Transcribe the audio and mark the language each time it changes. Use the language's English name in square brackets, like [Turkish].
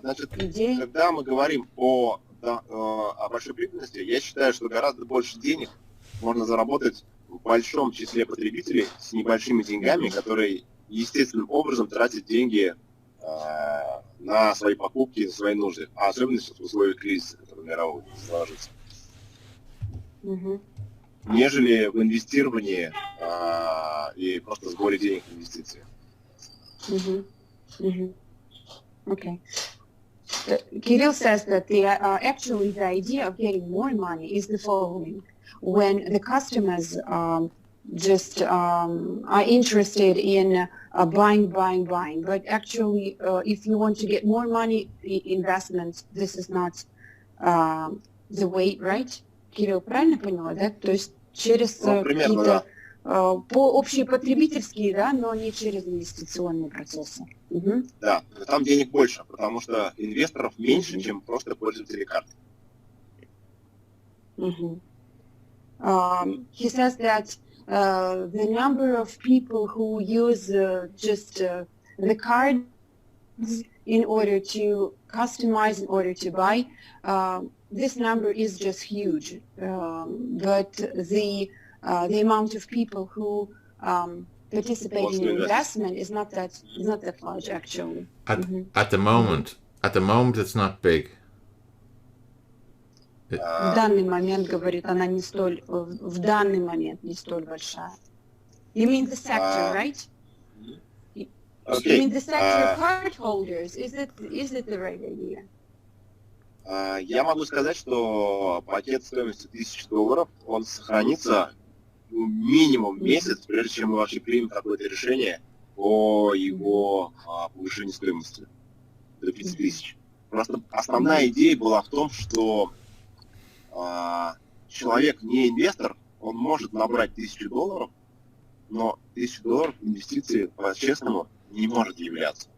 [Russian] Значит, когда мы говорим о большой прибыльности, я считаю, что гораздо больше денег можно заработать в большом числе потребителей с небольшими деньгами, которые естественным образом тратят деньги на свои покупки, на свои нужды, а особенно в условиях кризиса, который мировой сложится, нежели в инвестировании и просто сборе денег в инвестиции. [English] Okay. Kirill says that actually the idea of getting more money is the following. When the customers just are interested in buying, but actually if you want to get more money, investment, this is not the way, right? [Russian] Кирилл, правильно поняла, да? То есть через какие-то общие потребительские, да, но не через инвестиционные процессы. Да, там денег больше, потому что инвесторов меньше, чем просто пользователей карт. [English] He says that the number of people who use just the cards in order to customize, in order to buy, this number is just huge. But the amount of people who participate in investment is not that large actually. At the moment, it's not big. [Russian] В данный момент, говорит, она не столь, в данный момент не столь большая. [English] You mean the sector, right? Okay. You mean the sector of card holders? Is it the right idea? [Russian] Я могу сказать, что пакет стоимостью $1000, он сохранится минимум месяц, прежде чем мы вообще примем какое-то решение о его повышении стоимости до 5000. Просто основная идея была в том, что человек не инвестор, он может набрать $1000, но $1000 инвестиции по-честному не может являться.